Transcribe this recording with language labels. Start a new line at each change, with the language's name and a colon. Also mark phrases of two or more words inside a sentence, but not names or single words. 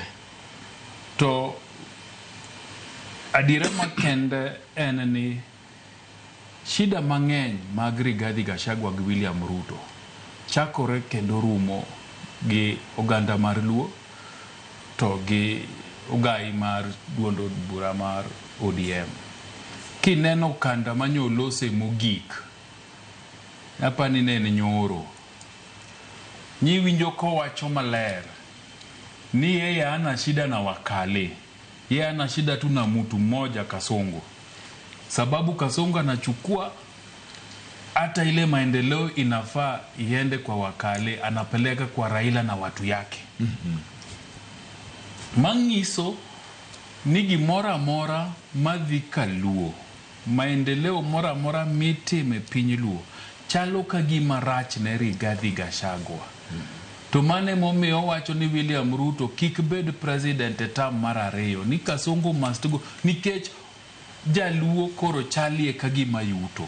Luo (Kenya and Tanzania): To adiera makende en ni shida mang'eny mag Rigathi Gachagua gi William Ruto chakore kendo rumo gi oganda mar Luo to gi ugai mar duond od bura mar ODM. Kineno kanda manyolose mogik apani nene nyoro nyi winjo kowacho maler ni
Swahili: yeye ana shida na wakale, yeye ana shida tu na mtu mmoja Kasongo, sababu Kasongo anachukua hata ile maendeleo inafaa iende kwa wakale anapeleka kwa Raila na watu yake.
Luo (Kenya and Tanzania): Mangiso ni gimora mora madhi ka Luo, maendeleo mora mora mitime piny Luo chalo ka gima rach ne Rigathi Gachagua. To mane momiyo wacho ni William Ruto kik bed president e term mar ariyo, ni Kasongo
English: must go
Luo (Kenya and Tanzania): nikech Jaluo koro chalie ka gima yuto.